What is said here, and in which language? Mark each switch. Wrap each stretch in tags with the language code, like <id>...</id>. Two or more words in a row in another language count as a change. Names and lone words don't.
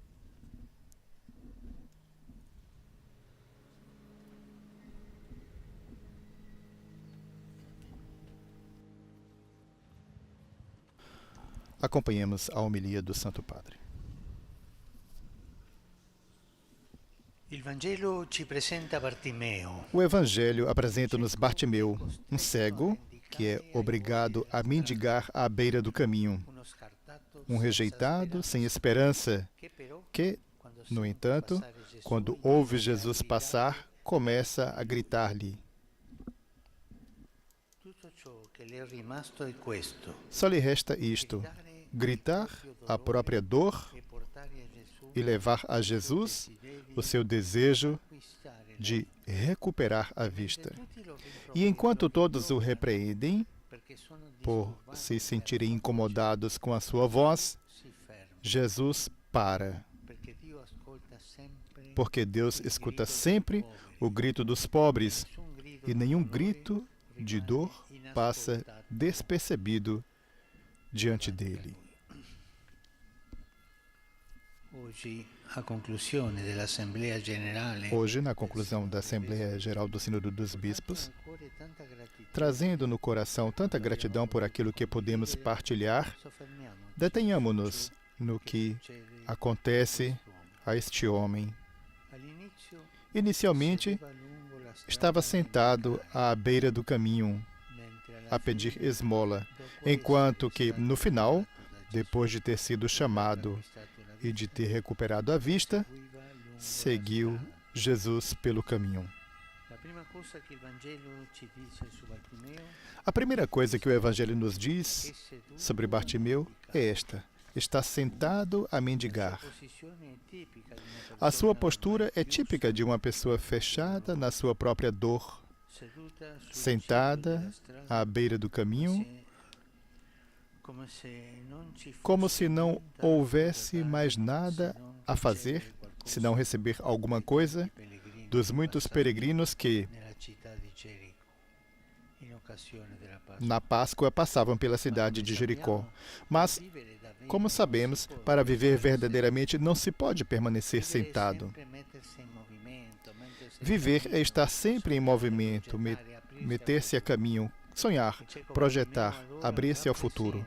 <pt>Acompanhemos a homilia do Santo Padre.</pt> <it>Il Vangelo ci presenta Bartimeo,</it> <pt>O Evangelho apresenta-nos Bartimeu, um cego que é obrigado a mendigar à beira do caminho,</pt> <it>uno scartato,</it> <pt>um rejeitado sem esperança,</pt> <it>che però,</it> <pt>que,</pt> <it>quando</it> <pt>no</pt> <it>sente</it> <pt>entanto,</pt> <it>passare Gesù,</it> <pt>quando</pt> <it>inizia</it> <pt>ouve</pt> <it>a</it> <pt>Jesus</pt> <it>gridare,</it> <pt>passar, começa a gritar-lhe.</pt> <it>tutto ciò che le è rimasto è questo:</it> <pt>Só lhe resta isto: gritar a própria dor</pt> <it>e portare a Gesù</it> <pt>e levar a Jesus o seu desejo</pt> <it>acquistare</it> <pt>de recuperar a vista.</pt> <it>tutti lo</it> <pt>E enquanto todos o repreendem</pt> <it>perché sono</it> <pt>por</pt> <it>disturbati</it> <pt>se sentirem incomodados com a sua voz,</pt> <it>si ferma,</it> <pt>Jesus para,</pt> <it>perché Dio ascolta sempre</it> <pt>porque Deus escuta sempre o grito dos pobres</pt> <it>nessun grido</it> <pt>e</pt> <it>di</it> <pt>nenhum</pt> <it>dolore</it> <pt>grito de</pt> <it>rimane</it> <pt>dor passa</pt> <it>inascoltato</it> <pt>despercebido diante dele.</pt> <it>Oggi, a conclusione dell'Assemblea Generale,</it> <pt>Hoje, na conclusão da Assembleia Geral do Sínodo dos Bispos,</pt> <it>nel cuore tanta gratitudine,</it> <pt>trazendo no coração tanta gratidão por aquilo que podemos partilhar,</pt> <it>soffermiamoci</it> <pt>detenhamos-nos no que</pt> <it>succede</it> <pt>acontece a este homem.</pt> <it>all'inizio</it> <pt>Inicialmente,</pt> <it>sedeva lungo la strada</it> <pt>estava sentado à beira do caminho</pt> <it>mentre alla</it> <pt>a pedir</pt> <it>fine,</it> <pt>esmola,</pt> <it>dopo</it> <pt>enquanto</pt> <it>essere</it> <pt>que,</pt> <it>stato</it> <pt>no final,</pt> <it>chiamato da Gesù,</it> <pt>depois de ter sido chamado</pt> <it>acquistato la</it> <pt>e de</pt> <it>vista,</it> <pt>ter recuperado a vista,</pt> <it>seguiva lungo la</it> <pt>seguiu</pt> <it>strada.</it> <pt>Jesus pelo caminho.</pt> <it>La prima cosa che il Vangelo ci dice su Bartimeo</it> <pt>A primeira coisa que o Evangelho nos diz</pt> <it>è seduto</it> <pt>sobre Bartimeu</pt> <it>a</it> <pt>é esta: está sentado a mendigar.</pt> <it>posizione tipica di una</it> <pt>A sua</pt> <it>persona</it> <pt>postura é</pt> <it>chiusa,</it> <pt>típica de uma pessoa fechada na sua própria dor,</pt> <it>seduta sul</it> <pt>sentada</pt> <it>ciglio della strada,</it> <pt>à beira do caminho,</pt> <it>come se non ci</it> <pt>como</pt> <it>fosse</it> <pt>se não</pt> <it>niente</it> <pt>houvesse</pt> <it>da</it> <pt>mais</pt> <it>fare,</it> <pt>nada</pt> <it>se non</it> <pt>a fazer,</pt> <it>ricevere qualcosa</it> <pt>se não receber alguma coisa</pt> <it>dei pellegrini</it> <pt>dos muitos</pt> <it>passati</it> <pt>peregrinos que,</pt> <it>nella città di Gerico.</it> <pt>Na Páscoa passavam pela cidade de Jericó. Mas, como sabemos, para viver verdadeiramente não se pode permanecer sentado. Viver é estar sempre em movimento, meter-se a caminho, sonhar, projetar, abrir-se ao futuro.</pt>